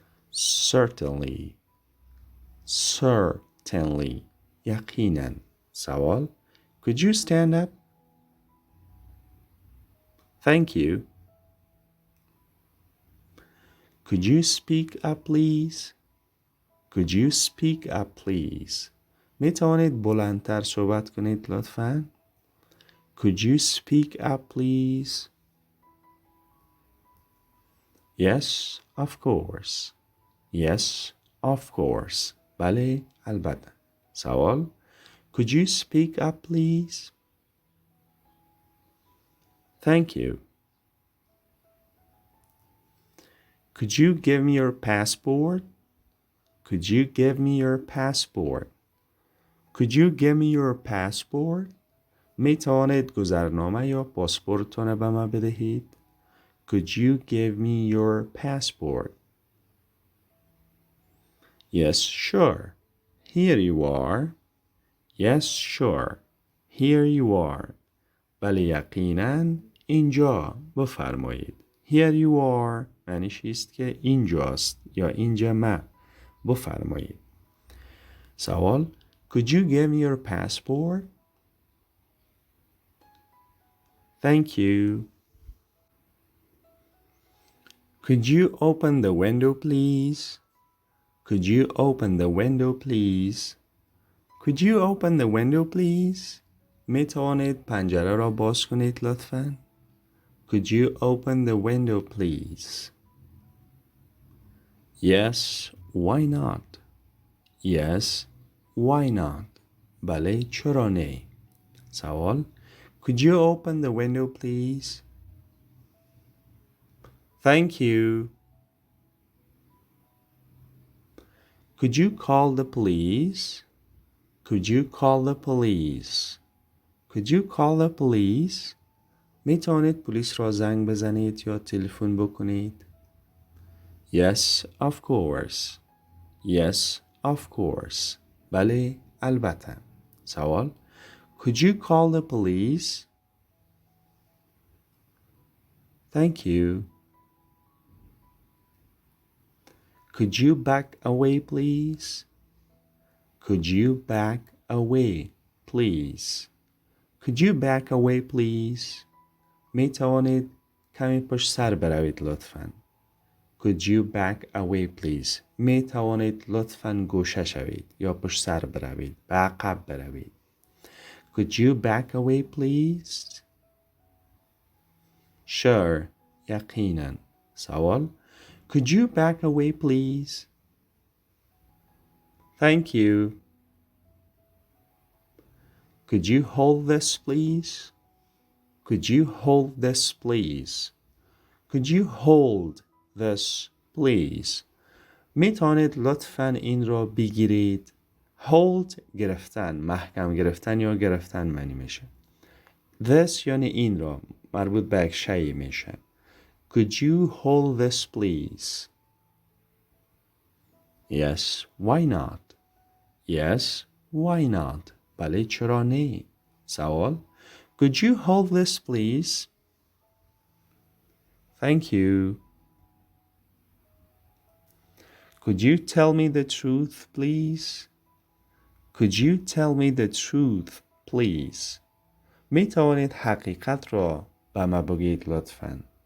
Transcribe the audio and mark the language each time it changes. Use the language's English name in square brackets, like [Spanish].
[English] Certainly. Certainly. [Persian] یقینا. [English] سوال Could you stand up? Thank you. Could you speak up, please? Could you speak up, please? [Persian] می توانید بلندتر صحبت کنید لطفاً؟ [English] Could you speak up, please? Yes, of course. Yes, of course. [Persian] بله، البته. [English] سوال Could you speak up, please? Thank you. Could you give me your passport? Could you give me your passport? Could you give me your passport? [Persian] می توانید گذرنامه یا پاسپورتتان به من بدهید؟ [English] Could you give me your passport? Yes, sure. Here you are. Yes, sure. Here you are. [Persian] بله یقیناً اینجا بفرمایید. [English] Here you are [Persian] معنیش است که اینجاست یا اینجا ما بفرمایید. [English] سوال Could you give me your passport? Thank you. Could you open the window, please? Could you open the window, please? Could you open the window, please? [Persian] می توانید پنجره را باز کنید لطفاً؟ [English] Could you open the window, please? Yes, why not? Yes, why not? [Persian] بله چرا نه؟ [English] سوال Could you open the window, please? Thank you. Could you call the police? Could you call the police? Could you call the police? [Persian] می توانید پلیس را زنگ بزنید یا تلفن بکنید؟ [English] Yes, of course. Yes, of course. [Persian] بله، البته. [English] سوال Could you call the police? Thank you. Could you back away, please? Could you back away, please? Could you back away, please? [Persian] می توانید کمی پشت سر بروید لطفاً. [English] Could you back away, please? [Persian] می توانید لطفاً گوشه شوید یا پشت سر بروید. به عقب بروید. [English] Could you back away, please? [Persian] Sure. یقیناً. سوال. [English] Could you back away, please? Thank you. Could you hold this, please? Could you hold this, please? Could you hold this, please? [Persian] می توانید لطفاً این را بگیرید. Hold گرفتن، محکم گرفتن یا گرفتن معنی میشه. This یعنی این را، مربوط به یک شیء میشه. [English] Could you hold this, please? Yes, why not? Yes, why not? [Persian] بله چرا نه؟ سوال. [English] Could you hold this, please? Thank you. Could you tell me the truth, please? Could you tell me the truth, please? [Persian] می توانید حقیقت را به ما بگید لطفاً.